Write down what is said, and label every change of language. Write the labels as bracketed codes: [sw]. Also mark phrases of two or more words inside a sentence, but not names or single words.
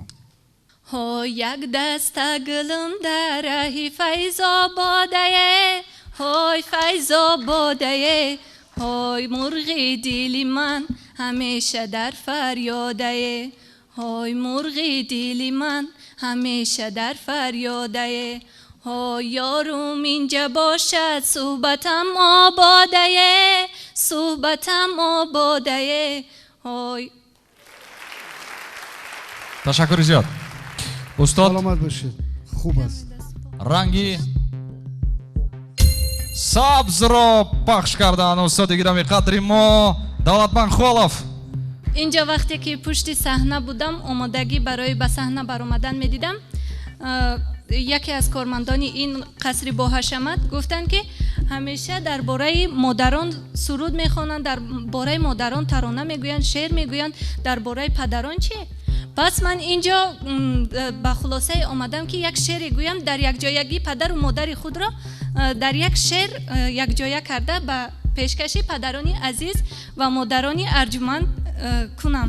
[fa] ها یک دست گلم در راه فیض آباده های فیض آباده های مرغ دل من همیشه در فریاده های مرغ دل من همیشه در فریاده ها یارم اینجا باشد صحبتم آباده صحبتم آباده های تشکر زیاد استاد سلامت باشید خوب است [tg] ранги сабзро пахш кардан устоди гироми қадри мо давлатманд холов [fa] اینجا وقتی که پشت صحنه بودم آمادگی برای به صحنه برآمدن میدیدم یکی از کارمندان این قصر با حشمت گفتند که همیشه درباره مادران سرود میخوانند درباره مادران ترانه میگویند شعر میگویند درباره پدران چیه پس من اینجا به خلاصه آمدم که یک شعر گویم در یک جایگی پدر و مادر خود را در یک شعر یک جایه کرده به پیشکشی پدرانی عزیز و مادرانی ارجمند کنم